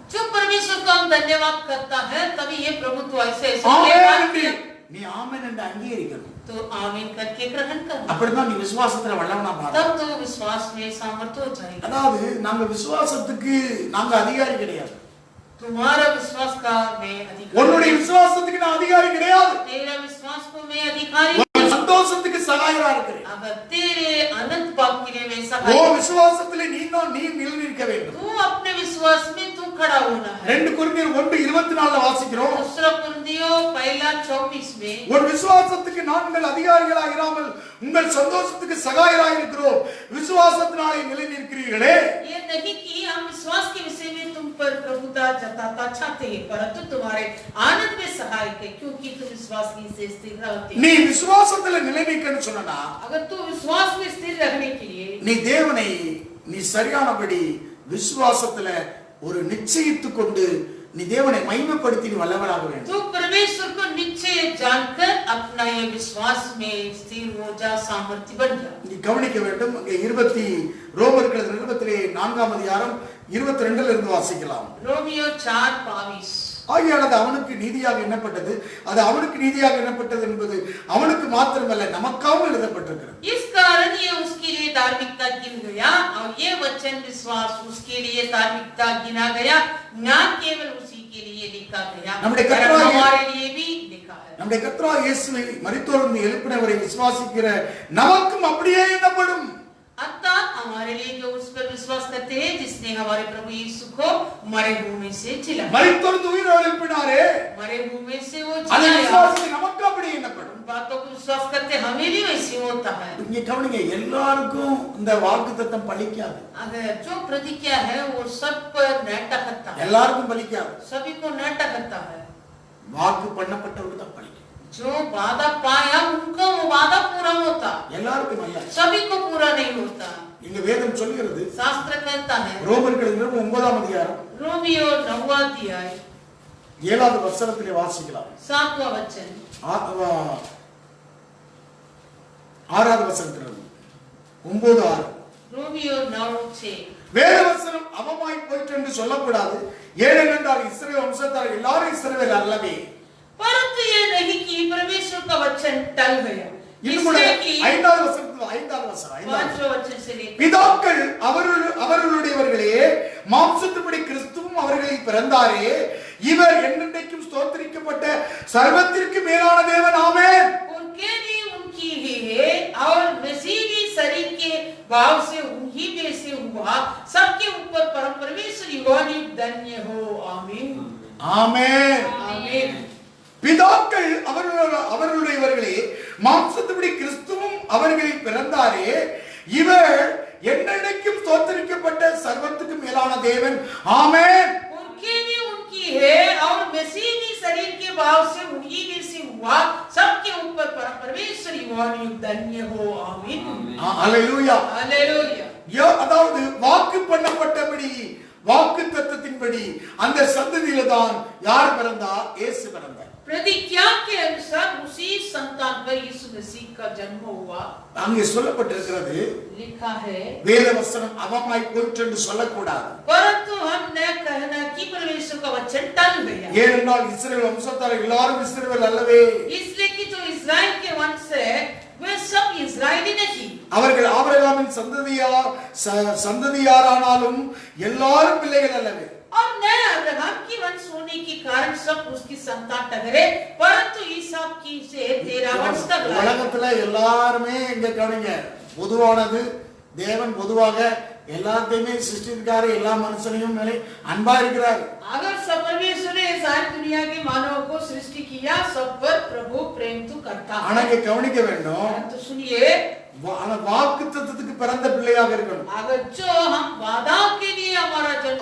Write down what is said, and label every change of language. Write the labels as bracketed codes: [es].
[hi] जो परमेश्वर को हम धन्यवाद करता है तभी ये प्रभुत्व ऐसे [ta] ஆமென் நீ ஆமென் என்று அங்கீகரிக்கணும். [hi] तो आमीन करके ग्रहण करना, [ta] அப்படிதான் நீ விசுவாசத்துல வல்லவனா மாற. [hi] तब तो विश्वास में सामर्थ्य हो जाएगा। [ta] அதாவது நாங்க விசுவாசத்துக்கு நாங்க அதிகாரி கிடையாது. [hi] तुम्हारा विश्वास का मैं अधिकारी, [ta] உன்னுடைய விசுவாசத்துக்கு நான் அதிகாரி கிடையாது. [hi] तेरा विश्वास को मैं अधिकारी, [ta] உன் சந்தோஷத்துக்கு சகாயரா இருக்கிறேன். [hi] अगर तेरे अनंत भाग के लिए मैं ஓ सहाय, [ta] விசுவாசத்திலே நீ நிலைநிற்க வேண்டும். [hi] तू अपने विश्वास में तू खड़ा होना है। [ta] 2 கொரிந்தியர் 1:24 வாசிக்கிறோம். [hi] दूसरा कुरिन्थियों 1:24 में [ta] ஒரு விசுவாசத்துக்கு நாங்கள் அதிகாரிகளாக இராமல் உங்கள் சந்தோஷத்துக்கு சகாயராக இருக்கிறோம், விசுவாசத்தினாலே நிலைநிற்கிறீர்களே. [hi] ये नहीं कि हम विश्वास के विषय में तुम पर प्रभुता जताता चाहते हैं, परंतु तुम्हारे आनंद में सहायक है, क्योंकि तुम विश्वास की से स्थिर रहते [ta] நீ [hi] हो। [ta] விசுவாசத்துல நிலைநிற்கன்னு சொன்னா [hi] अगर तू विश्वास में स्थिर रहने के लिए [ta] நீ தேவனை நீ சரியானபடி விசுவாசத்துல ஒரு நிச்சயித்து கொண்டு நீ தேவனை மகிமைப்படுத்தி நீ வல்லவனாக வேண்டும். [hi] तो परमेश्वर को निश्चय जानकर अपना ये विश्वास में स्थिर हो जा, सामर्थ्य बन जा। [ta] நீ கவனிக்க வேண்டும். அங்கே ரோமர்கள் நிருபத்திலே 4ஆம் அதிகாரம் 22 இருந்து வாசிக்கலாம். [hi] रोमियो 4:22 [ta] ஆகையால் அது அவனுக்கு நீதியாக எண்ணப்பட்டது, அது அவனுக்கு நீதியாக எண்ணப்பட்டது என்பது அவனுக்கு மாத்திரமல்ல நமக்காகவும் எழுதப்பட்டிருக்கிறது. [hi] इस कारण ये उसके लिए धार्मिकता गिन गया और ये वचन विश्वास उसके लिए धार्मिकता गिना गया, न केवल उसी के लिए लिखा गया, हमारे लिए भी लिखा है। [ta] நம்முடைய கர்த்தராகிய இயேசுவை மரித்தோரிலிருந்து எழுப்பினவரை விசுவாசிக்கிற நமக்கும் அப்படியே எண்ணப்படும். [hi] अर्थात हमारे लिए जो उस पर विश्वास करते हैं, जिसने हमारे प्रभु यीशु को मरे हुए में से जिलाया, [ta] மரித்தோரிலிருந்து உயிர் எழுப்பினாரே, [hi] मरे हुए में से वो [ta] அதை [hi] जिलाया, [ta] விசுவாசிக்கிற நமக்கு அப்படியே எண்ணப்படும். [hi] उन बातों को विश्वास करते हमें भी वैसे होता है। [ta] இங்க கவனிங்க, எல்லாருக்கும் இந்த வாக்குத்தத்தம் பலிக்காது. [hi] अगर जो प्रतिज्ञा है वो सब पर नाटा करता है, [ta] எல்லாருக்கும் பலிக்காது. [hi] सभी को नाटा करता है। [ta] வாக்கு பண்ணப்பட்டவருக்கு தான் பலிக்கும். [hi] जो वादा पाया उनका वो वादा पूरा होता, [ta] எல்லாருக்கும் அல்ல. [hi] सभी को पूरा नहीं होता। [ta] இங்க வேதம் சொல்கிறது, [hi] शास्त्र कहता है [ta] ரோமர்கள் 9ஆம் அதிகாரம் [hi] रोमियो 9वां अध्याय [ta] 7வது வசனத்திலே வாசிக்கலாம். [hi] 7वां वचन [ta] 6வது வசனத்திலிருந்து 9:6. [hi] रोमियो 9:6 [ta] வேத வசனம் அவமாய் போயிற்று என்று சொல்லக்கூடாது, ஏனென்றால் இஸ்ரவேல் வம்சத்தார் எல்லாரும் இஸ்ரவேல் அல்லவே. [hi] परंतु ये नहीं कि परमेश्वर का वचन टल गया, [ta] இன்னும் கூட [hi] इसलिए कि [ta] 5வது வசனம் [hi] 5वां वचन से लेकर [ta] பிதாக்கள் அவர்களுடையவர்களே, மாம்சத்தின்படி கிறிஸ்துவும் அவர்களில் பிறந்தாரே, இவர் என்றென்றைக்கும் ஸ்தோத்திரிக்கப்பட்ட சர்வத்திற்கு மேலான தேவன். ஆமென். [hi] उनके भी उनकी ही है और मसीह भी शरीर के भाव से उन्हीं में से हुआ, सबके ऊपर परम परमेश्वर युगानुयुग धन्य हो। आमीन [ta] ஆமென். [hi] आमीन। [ta] பிதாக்கள் அவர்களுடையவர்களே, மாம்சத்தின்படி கிறிஸ்துவும் அவர்களில் பிறந்தாரே, இவர் என்றென்றைக்கும் ஸ்தோத்திரிக்கப்பட்ட சர்வத்துக்கு மேலான தேவன். ஆமென். [hi] उनके भी उनकी है और मसीह भी शरीर के भाव से उन्हीं में से हुआ, सबके ऊपर परम परमेश्वर युगानुयुग धन्य हो। आमीन [ta] அல்லேலூயா. [hi] हालेलुया। [ta] அதாவது வாக்கு பண்ணப்பட்டபடி, வாக்கு தத்தத்தின்படி அந்த சந்ததியில தான் யார் பிறந்தா? இயேசு பிறந்தார். [hi] प्रतिज्ञा के अनुसार उसी संतान पर यीशु मसीह का जन्म हुआ। [ta] அங்கே சொல்லப்பட்டிருக்கிறது, [hi] लिखा है, [ta] வேத வசனம் அவமாய் போயிற்று என்று சொல்லக்கூடாது. [hi] परंतु हम न कहना कि परमेश्वर का वचन टल गया, [ta] ஏனென்றால் இஸ்ரவேல் வம்சத்தார் எல்லாரும் இஸ்ரவேல் அல்லவே. [hi] इसलिए कि जो इस्राएल के वंश है वे सब इस्राएली नहीं, [ta] அவர்கள் ஆபிரகாமின் சந்ததியாரானாலும் எல்லாரும் பிள்ளைகள் அல்லவே. [hi] और न अब्राहम की वंश होने के कारण सब उसकी संतान ठहरे, परंतु ईसाक की से तेरा वंश तक [ta] உலகத்துல எல்லாருமே இங்க கவனிங்க, பொதுவானது தேவன் பொதுவாக எல்லாத்தையுமே சிருஷ்டிக்காரு, எல்லா மனுஷனையும் மேலே அன்பா இருக்கிறார். [hi] अगर सब परमेश्वर ने सारी दुनिया के मानव को सृष्टि किया, सब पर प्रभु प्रेम तो करता है। [ta] ஆனா இங்க கவனிக்க வேண்டும், [hi] तो सुनिए, [ta] வாக்குத்தத்தத்துக்கு பிறந்த பிள்ளையாக இருக்கணும். [hi] अगर जो हम वादा के लिए हमारा जन्म,